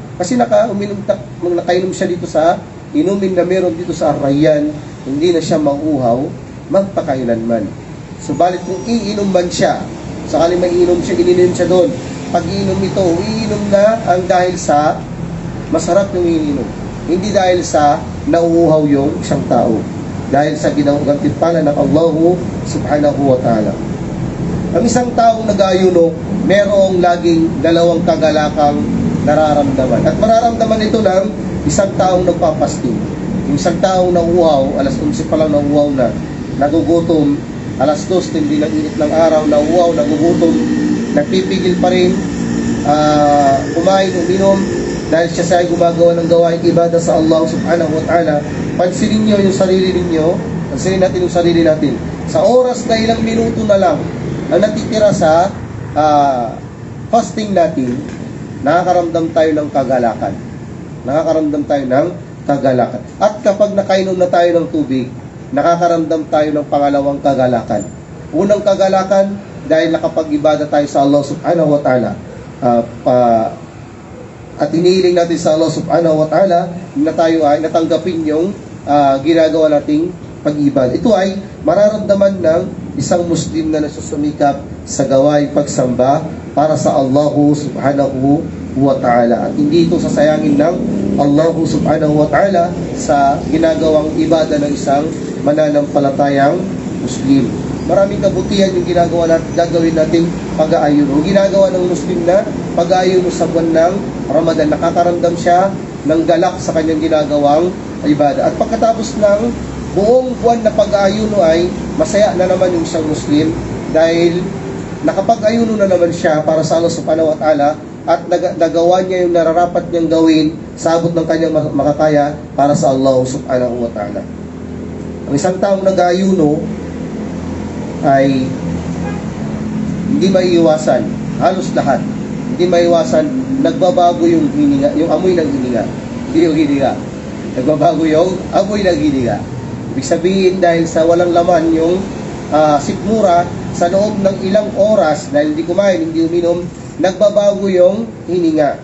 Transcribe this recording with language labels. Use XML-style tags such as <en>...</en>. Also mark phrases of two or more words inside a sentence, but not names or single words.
<tl>Kasi nakainom siya dito sa inumin na meron dito sa Ar-Rayyan, hindi na siya mauuhaw magpakailanman. Subalit kung iinom man siya, sakali may iinom siya, ininom siya doon. Pag iinom ito, iinom na ang dahil sa masarap yung iniinom. Hindi dahil sa nauuhaw yung isang tao. Dahil sa ginagawa ng Allah</tl> <ar>سبحانه وتعالى.</ar> <tl>Ang isang taong nag-aayuno, merong laging dalawang kagalakang nararamdaman. At mararamdaman ito ng isang taong nagpapasting. Yung isang taong nauuhaw, alas 11 pa lang nauuhaw na, nagugutom, alas 2, hindi ng init ng araw, nauuhaw, nagugutom, nagpipigil pa rin, kumain, uminom, dahil siya ay gumagawa ng gawaing ibadah sa Allah</tl> <ar>سبحانه وتعالى.</ar> <tl>Pansinin niyo yung sarili ninyo, pansinin natin yung sarili natin. Sa oras na ilang minuto na lang ang natitira sa fasting natin, nakakaramdam tayo ng kagalakan. Nakakaramdam tayo ng kagalakan. At kapag nakainom na tayo ng tubig, nakakaramdam tayo ng pangalawang kagalakan. Unang kagalakan, dahil nakapag-ibada tayo sa Allah</tl> <ar>سبحانه وتعالى.</ar> <tl>At iniiling natin sa Allah</tl> <ar>سبحانه وتعالى</ar> <tl>na tayo ay natanggapin yung ginagawa nating pag-ibada. Ito ay mararamdaman ng isang Muslim na nasusumikap sa gawaing pagsamba para sa Allah</tl> <ar>سبحانه وتعالى.</ar> <tl>At hindi ito sasayangin ng Allah</tl> <ar>سبحانه وتعالى</ar> <tl>sa ginagawang ibada ng isang mananampalatayang Muslim. Maraming kabutihan yung gagawin natin pag-aayuno. Ginagawa ng Muslim na pag-aayuno sa buwan ng Ramadan. Nakakaramdam siya ng galak sa kanyang ginagawang ibada. At pagkatapos ng buong buwan na pag-aayuno ay masaya na naman yung isang Muslim dahil nakapag-ayuno na naman siya para sa Allah</tl> <ar>سبحانه وتعالى</ar> <tl>at nagawa niya yung nararapat niyang gawin sa abot ng kanyang makakaya para sa Allah</tl> <ar>سبحانه وتعالى.</ar> <tl>Ang isang taong nag-aayuno ay hindi maiiwasan, halos lahat, hindi maiiwasan, nagbabago yung hininga, yung amoy ng hininga. Hindi yung hininga. Nagbabago yung amoy ng hininga. Ibig sabihin dahil sa walang laman yung sikmura sa loob ng ilang oras dahil hindi kumain, hindi uminom, nagbabago yung hininga.</tl>